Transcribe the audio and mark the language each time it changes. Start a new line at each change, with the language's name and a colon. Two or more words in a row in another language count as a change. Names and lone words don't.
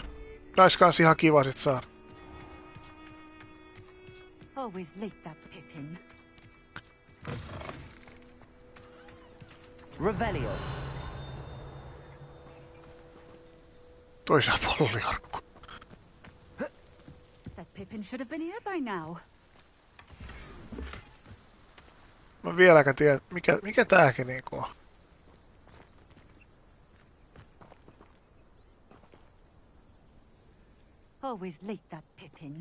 Finnish: Nais kans ihan kiva sit saada.
English: Always late, that Pippin. Revelio.
Finnish: Toisaalta polliarkku.
English: That Pippin should have been here by now.
Finnish: Mä vieläkään tiedä, mikä tääkin niinku on.
English: Always late, that Pippin.